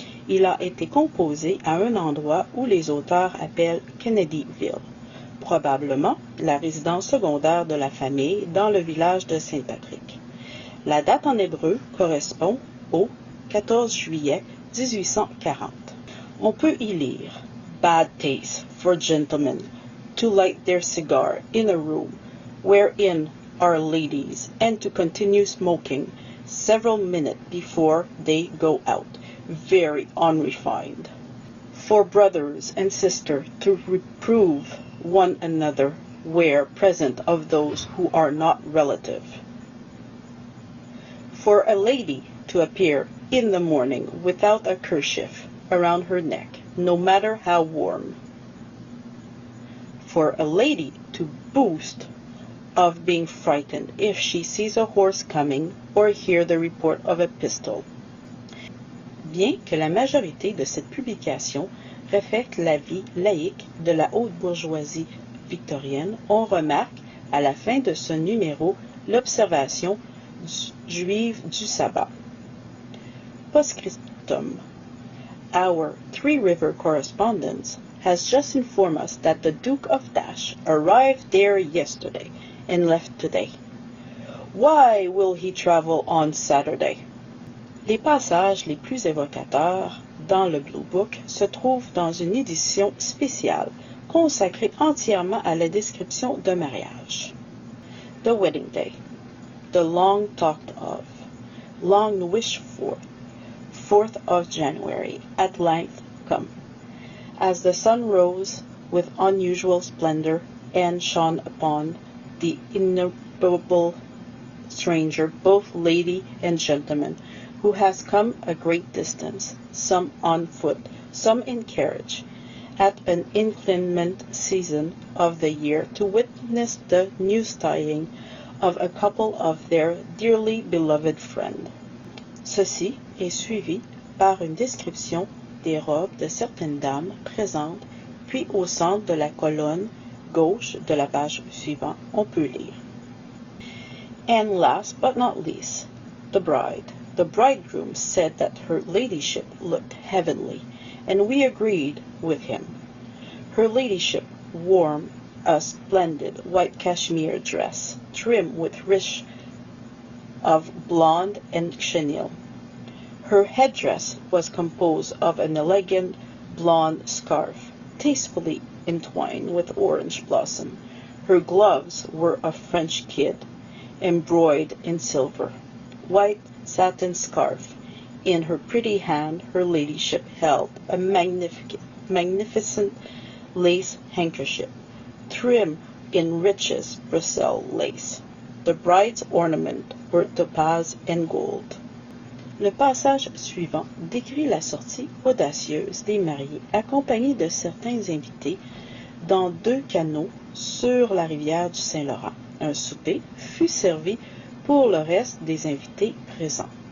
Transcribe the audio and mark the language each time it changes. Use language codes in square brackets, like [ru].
[fr] Il a été composé à un endroit où les auteurs appellent Kennedyville, probablement la résidence secondaire de la famille dans le village de Saint-Patrick. La date en hébreu correspond au 14 juillet 1840. On peut y lire [en] « Bad taste for gentlemen to light their cigar in a room wherein are ladies and to continue smoking several minutes before they go out. Very unrefined. For brothers and sisters to reprove one another where present of those who are not relative. For a lady to appear in the morning without a kerchief around her neck, no matter how warm. For a lady to boast of being frightened if she sees a horse coming or hear the report of a pistol. [fr] Bien que la majorité de cette publication reflète la vie laïque de la haute bourgeoisie victorienne, on remarque à la fin de ce numéro l'observation juive du sabbat. Postscriptum. [en] Our Three River correspondent has just informed us that the Duke of Dash arrived there yesterday and left today. Why will he travel on Saturday? [fr] Les passages les plus évocateurs dans le Blue Book se trouvent dans une édition spéciale consacrée entièrement à la description d'un mariage. [en] The wedding day, the long talked of, long wished for, 4th of January, at length come. As the sun rose with unusual splendor and shone upon the innumerable stranger, both lady and gentleman, who has come a great distance, some on foot, some in carriage, at an inclement season of the year to witness the news tying of a couple of their dearly beloved friend. [fr] Ceci est suivi par une description des robes de certaines dames présentes, puis au centre de la colonne gauche de la page suivante, on peut lire. [en] And last but not least, the bride. The bridegroom said that her ladyship looked heavenly, and we agreed with him. Her ladyship wore a splendid white cashmere dress, trim with riche of blonde and chenille. Her headdress was composed of an elegant blonde scarf, tastefully entwined with orange blossom. Her gloves were of French kid, embroidered in silver. White satin scarf. In her pretty hand her ladyship held a magnificent lace handkerchief, trim in richest Brussels lace. The bride's ornament were topaz and gold. [fr] Le passage suivant décrit la sortie audacieuse des mariés accompagnés de certains invités dans 2 canots sur la rivière du Saint-Laurent. Un souper fut servi pour le reste des invités présents.